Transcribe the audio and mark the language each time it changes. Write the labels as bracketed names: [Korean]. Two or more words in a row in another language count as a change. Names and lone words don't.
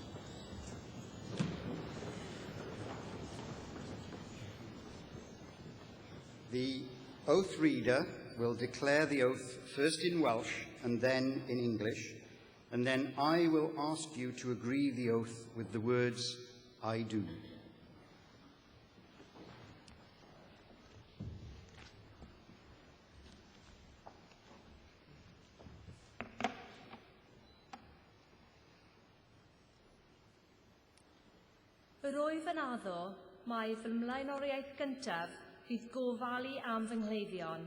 [English] The oath reader will declare the oath first in Welsh and then in English, and then I will ask you to agree the oath with the words, "I do." [Welsh] Yr wyf yn addo mae fy mlaenoriaeth gyntaf fydd gofalu am fy ngleifion.